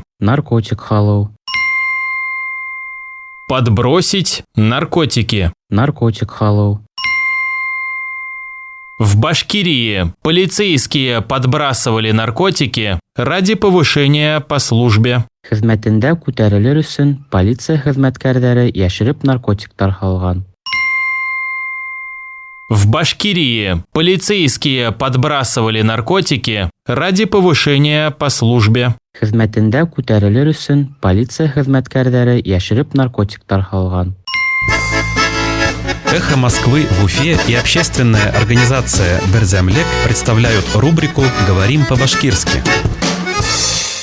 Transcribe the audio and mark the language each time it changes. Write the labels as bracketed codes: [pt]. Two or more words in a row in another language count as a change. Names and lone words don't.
[ru] Наркотик. Hello. Подбросить наркотики. Наркотик. Hello. В Башкирии полицейские подбрасывали наркотики ради повышения по службе. [ba] Хезмәтендә күтәрелер өчен полиция хезмәткәрләре яшереп наркотиктар салган. [ru] В Башкирии полицейские подбрасывали наркотики ради повышения по службе. [ba] Хезмәтендә күтәрелер өчен полиция хезмәткәрләре яшереп наркотиктар салган. [ru] «Эхо Москвы» в Уфе и общественная организация «Берзямлек» представляют рубрику «Говорим по-башкирски».